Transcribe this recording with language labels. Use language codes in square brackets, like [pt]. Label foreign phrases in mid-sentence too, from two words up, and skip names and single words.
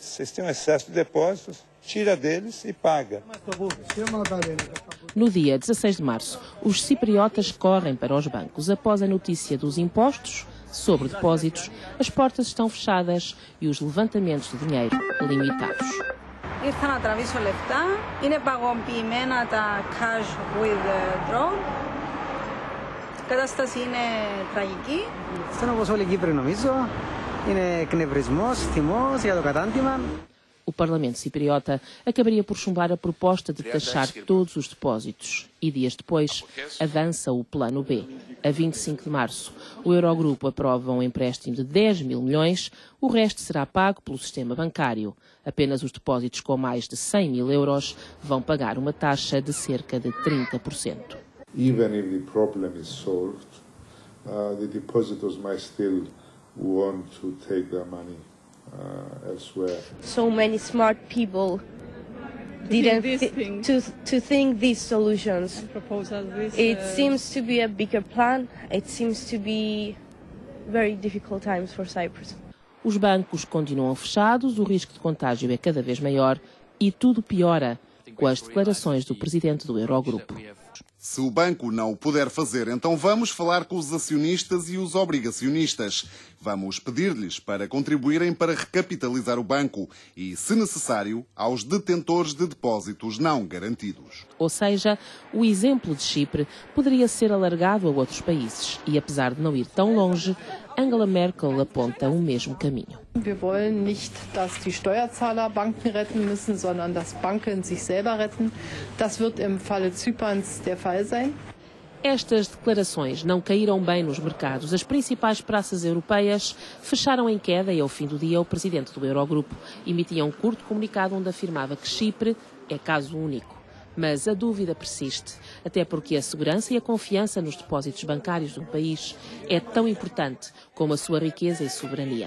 [pt] Vocês têm um excesso de depósitos, tira deles e paga. No dia 16 de março, os cipriotas correm para os bancos. Após a notícia dos impostos sobre depósitos, as portas estão fechadas e os levantamentos de dinheiro limitados. [el] Ήρθα να τραβήσω λεφτά, είναι παγωποιημένα τα [en] cash withdraw. [el] Η κατάσταση είναι τραγική. Σαν όπως όλοι οι Κύπροι νομίζω, είναι εκνευρισμός, θυμός για το κατάντημα. [pt] O Parlamento cipriota acabaria por chumbar a proposta de taxar todos os depósitos e, dias depois, avança o Plano B. A 25 de março, o Eurogrupo aprova um empréstimo de 10 mil milhões, o resto será pago pelo sistema bancário. Apenas os depósitos com mais de 100 mil euros vão pagar uma taxa de cerca de 30%. [en] Even if the problem is solved, the depositors might still want to take their money elsewhere. So many smart people didn't think these solutions. It seems to be a bigger plan. It seems to be very difficult times for Cyprus. [pt] Os bancos continuam fechados, o risco de contágio é cada vez maior e tudo piora com as declarações do presidente do Eurogrupo. Se o banco não o puder fazer, então vamos falar com os acionistas e os obrigacionistas. Vamos pedir-lhes para contribuírem para recapitalizar o banco e, se necessário, aos detentores de depósitos não garantidos. Ou seja, o exemplo de Chipre poderia ser alargado a outros países. E, apesar de não ir tão longe, Angela Merkel aponta o mesmo caminho. [de] Wir wollen nicht, dass die Steuerzahler Banken retten müssen, sondern dass Banken sich selber retten. Das wird im Falle Zyperns der Fall sein. [pt] Estas declarações não caíram bem nos mercados. As principais praças europeias fecharam em queda e, ao fim do dia, o presidente do Eurogrupo emitia um curto comunicado onde afirmava que Chipre é caso único. Mas a dúvida persiste, até porque a segurança e a confiança nos depósitos bancários de um país é tão importante como a sua riqueza e soberania.